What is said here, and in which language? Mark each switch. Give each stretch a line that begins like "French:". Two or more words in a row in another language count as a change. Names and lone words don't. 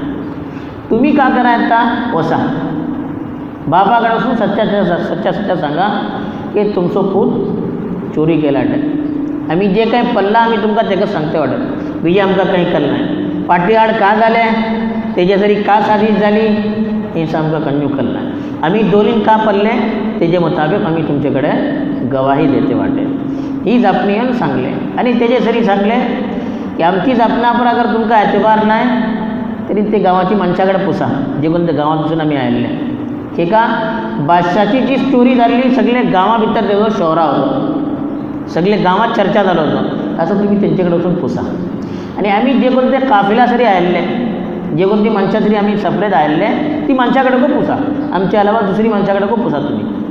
Konkani: तुमी का करा येता वसा बापा कडेन वचून सच्चा सांगा की तुमचो पूत चोरी केला वाटत. आमी जे कांय पडलां आमी तुमकां तेका सांगता वाटत, बिजे आमकां कांय कळना. पाटी का जालें, तेजे सरी का साजीश जाली, हें आमकां कन्यू कळना. आमी दोरीन का पडले तेजे मुताबीक आमी तुमचे कडेन गवाही देते वाटे. ही जापणी येवन सांगले आनी तेजे सरी सांगले की आमची जापना पर अगर तुमकां एतबार नाय तरी ते गांवाची मनशा कडेन पुसा, जे कोण ते गांवांत पसून आमी आयल्ले. ठीक आहे, बादशाची जी स्टोरी जाल्ली सगळे गांवा भितर तेजो शोहरा होतो, सगळे गांवांत चर्चा जालो होतो. असं तुम्ही तेंचे कडेन वचून पुसा. आनी आमी जे कोण ते काफिला सरी आयल्ले, जे कोण ती मनशां सरी आमी सपरेट आयल्ले, ती मनशा कडेन को पुसा, आमच्या अलावा दुसरी मनशा कडेन को पुसा तुमी.